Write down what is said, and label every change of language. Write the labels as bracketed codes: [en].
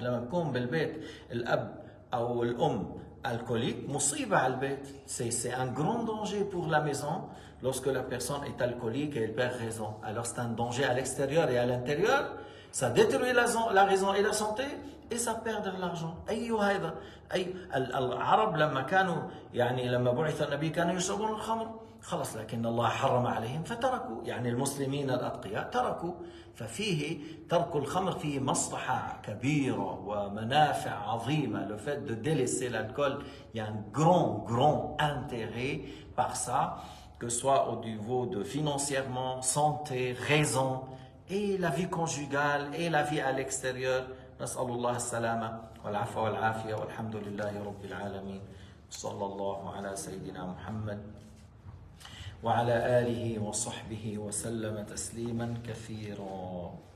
[ar] لما بكون بالبيت الأب أو الأم alcoolique, مصيبة على البيت. [fr] C'est un grand danger pour la maison. Lorsque la personne est alcoolique et elle perd raison, alors c'est un danger à l'extérieur et à l'intérieur. Ça détruit la raison et la santé et ça perd de l'argent. [ar] أيوه هذا العرب لما كانوا يعني لما بعث النبي كانوا يشربون الخمر خلص لكن الله حرم عليهم فتركوا يعني المسلمين الأتقياء تركوا ففيه ترك الخمر فيه مصلحة كبيرة ومنافع عظيمة. [fr] Le fait de délaisser l'alcool, il y a un grand intérêt par ça, que ce soit au niveau de financièrement, santé, raison, et la vie conjugale, et la vie à l'extérieur. [ar] نسأل الله السلامة والعفو والعافية والحمد لله رب العالمين صلى الله على سيدنا محمد وعلى آله وصحبه وسلم تسليما كثيرا.